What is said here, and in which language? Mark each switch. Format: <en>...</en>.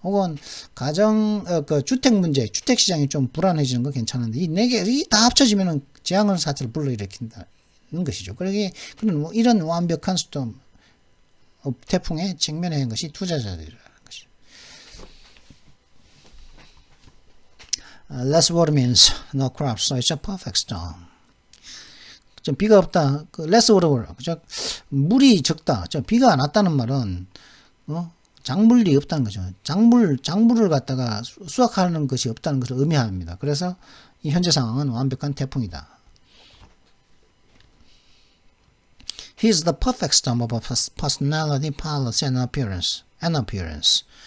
<ko>혹은 그 주택 문제, 주택 시장이 좀 불안해지는 거 괜찮은데 이 네 개 다 합쳐지면은 재앙을 사태를 불러일으킨다는 것이죠. 그러기 그런 뭐 이런 완벽한 스톰 태풍에 직면해 있는 것이 투자자들이라는 것이죠.</ko> <en>Less water means no crops, so it's a perfect storm.</en> <ko>좀 비가 없다. 그 less water, 그죠? 물이 적다. 비가 안 왔다는 말은 작물이 없다는 거죠. 작물을 갖다가 수확하는 것이 없다는 것을 의미합니다. 그래서 이 현재 상황은 완벽한 태풍이다.</ko> <en>He is the perfect storm of personality, policy, and appearance.</en>